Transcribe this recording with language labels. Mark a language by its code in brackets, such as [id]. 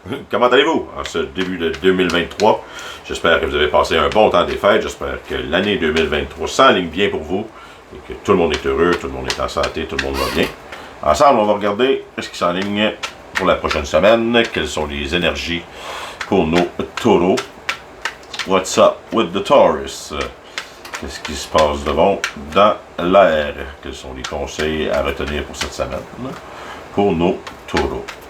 [fr] Comment allez-vous en ce début de 2023? J'espère que vous avez passé un bon temps des fêtes, j'espère que l'année 2023 s'enligne bien pour vous et que tout le monde est heureux, tout le monde est en santé, tout le monde va bien. Ensemble, on va regarder ce qui s'enligne pour la prochaine semaine, quelles sont les énergies pour nos taureaux. [en] What's up with the Taurus? [fr] Qu'est-ce qui se passe de bon dans l'air? Quels sont les conseils à retenir pour cette semaine pour nos taureaux?